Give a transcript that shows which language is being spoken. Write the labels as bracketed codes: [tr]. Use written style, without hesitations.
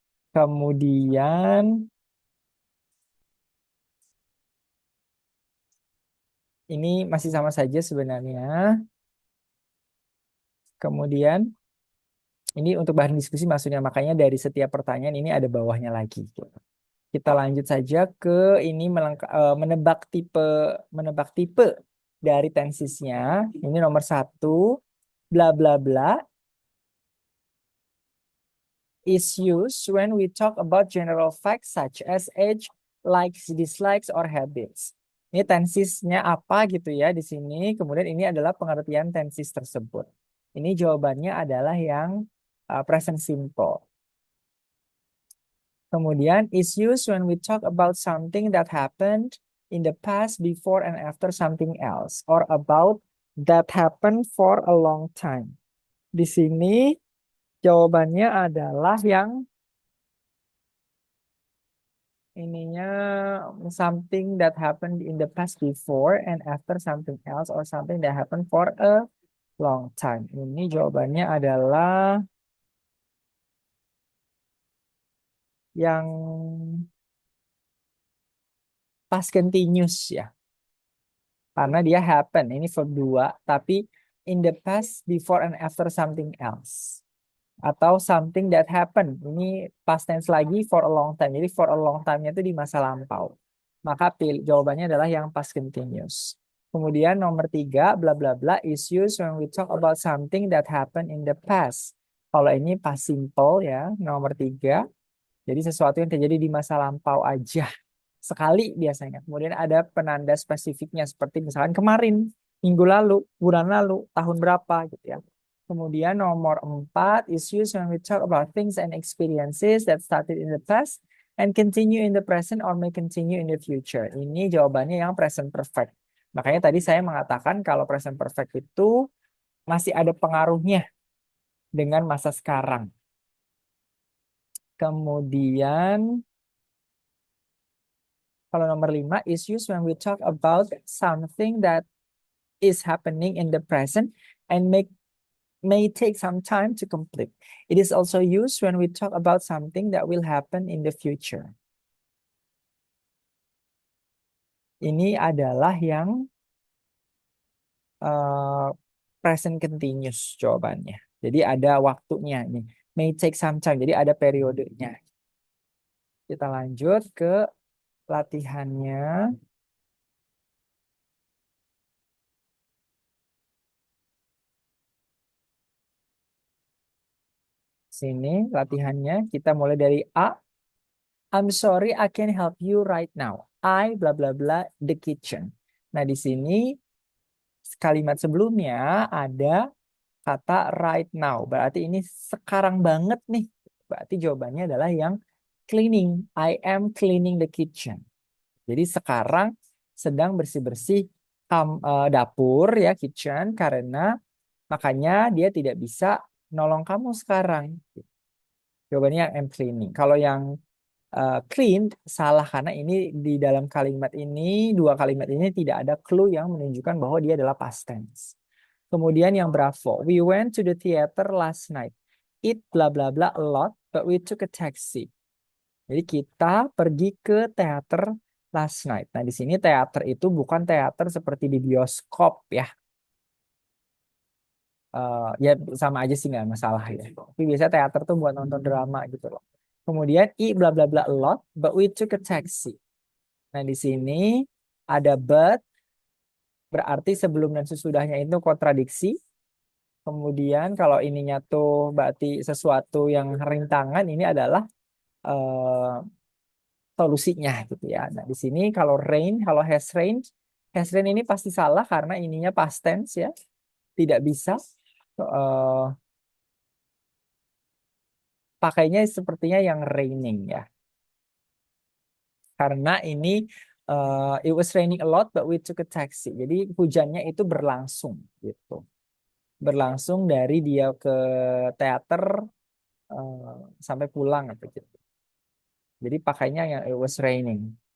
[id] Kemudian ini masih sama saja sebenarnya. Kemudian ini untuk bahan diskusi maksudnya makanya dari setiap pertanyaan ini ada bawahnya lagi. Kita lanjut saja ke ini menebak tipe dari tensisnya. Ini nomor 1, [en] bla bla bla is used when we talk about general facts such as age, likes, dislikes, or habits. [id] Ini tensisnya apa gitu ya di sini. Kemudian ini adalah pengertian tensis tersebut. Ini jawabannya adalah yang present simple. Kemudian [en] is used when we talk about something that happened in the past, before, and after something else, or about that happened for a long time. [id] Di sini jawabannya adalah yang ininya [en] something that happened in the past before and after something else or something that happened for a long time. [id] Ini jawabannya adalah yang past continuous ya. Karena dia happen, ini verb 2, tapi [en] in the past, before and after something else. [id] Atau [en] something that happened. Ini past tense lagi for a long time. [id] Jadi [en] for a long time-nya [id] itu di masa lampau. Maka jawabannya adalah yang past continuous. Kemudian nomor 3, [en] bla bla bla is used when we talk about something that happened in the past. [id] Kalau ini past simple ya, nomor 3. Jadi sesuatu yang terjadi di masa lampau aja. Sekali biasanya. Kemudian ada penanda spesifiknya seperti misalkan kemarin, minggu lalu, bulan lalu, tahun berapa gitu ya. Kemudian nomor 4 [en] is used when we talk about things and experiences that started in the past and continue in the present or may continue in the future. [id] Ini jawabannya yang present perfect. Makanya tadi saya mengatakan kalau present perfect itu masih ada pengaruhnya dengan masa sekarang. Kemudian kalau nomor 5 [en] is used when we talk about something that is happening in the present and may take some time to complete. It is also used when we talk about something that will happen in the future. [id] Ini adalah yang uh, present continuous jawabannya. Jadi ada waktunya nih. [en] May take some time. [id] Jadi ada periodenya. Kita lanjut ke latihannya. Sini latihannya. Kita mulai dari A. [en] I'm sorry, I can't help you right now. I bla bla bla the kitchen. [id] Nah, di sini kalimat sebelumnya ada kata right now. Berarti ini sekarang banget nih. Berarti jawabannya adalah yang cleaning. [en] I am cleaning the kitchen. [id] Jadi sekarang sedang bersih-bersih dapur ya, kitchen, karena makanya dia tidak bisa nolong kamu sekarang. Jawabannya yang am cleaning. Kalau yang clean salah karena ini di dalam kalimat ini, dua kalimat ini tidak ada clue yang menunjukkan bahwa dia adalah past tense. Kemudian yang [en] bravo, we went to the theater last night. It bla bla bla a lot, but we took a taxi. [id] Jadi kita pergi ke teater [en] last night. [id] Nah, di sini teater itu bukan teater seperti di bioskop ya. Ya sama aja sih nggak masalah ya. Tapi biasanya teater tuh buat nonton drama gitu loh. [en] Kemudian I bla bla bla a lot, but we took a taxi. [id] Nah di sini ada but, berarti sebelum dan sesudahnya itu kontradiksi. Kemudian kalau ininya tuh berarti sesuatu yang rintangan, ini adalah eh, solusinya gitu ya. Nah di sini kalau rain, kalau has rain ini pasti salah karena ininya past tense ya, tidak bisa. eh, Pakainya sepertinya yang raining ya. Karena ini [en] it was raining a lot but we took a taxi. [id] Jadi hujannya itu berlangsung gitu. Berlangsung dari dia ke teater sampai pulang apa gitu. Jadi pakainya yang it was raining.